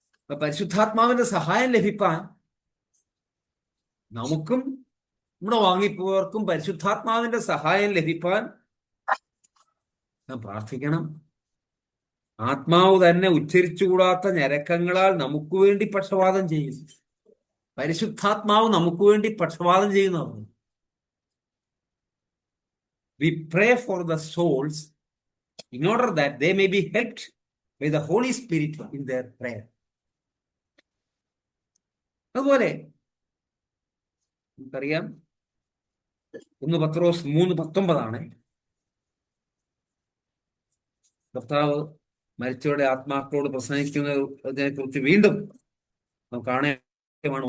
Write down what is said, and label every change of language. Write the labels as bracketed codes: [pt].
[ml] പരിശുദ്ധാത്മാവിന്റെ സഹായം ലഭിപ്പാൻ നമുക്കും നമ്മുടെ വാങ്ങിപ്പോയവർക്കും പരിശുദ്ധാത്മാവിന്റെ സഹായം ലഭിപ്പാൻ നാം പ്രാർത്ഥിക്കണം. ആത്മാവ് തന്നെ ഉച്ചരിച്ചുകൂടാത്ത ഞരക്കങ്ങളാൽ നമുക്ക് വേണ്ടി പക്ഷപാതം ചെയ്യുന്നു. പരിശുദ്ധാത്മാവ് നമുക്ക് വേണ്ടി പക്ഷപാതം ചെയ്യുന്നതാണ്. [en] We pray for the souls in order that they may be helped by the Holy Spirit in their prayer. [ml] അതുപോലെ നമുക്കറിയാം 1 പത്രോസ് 3:19 കർത്താവ് മരിച്ചവരുടെ ആത്മാക്കളോട് പ്രസംഗിക്കുന്നതിനെ കുറിച്ച് വീണ്ടും നമുക്ക് കാണുകയാണ്.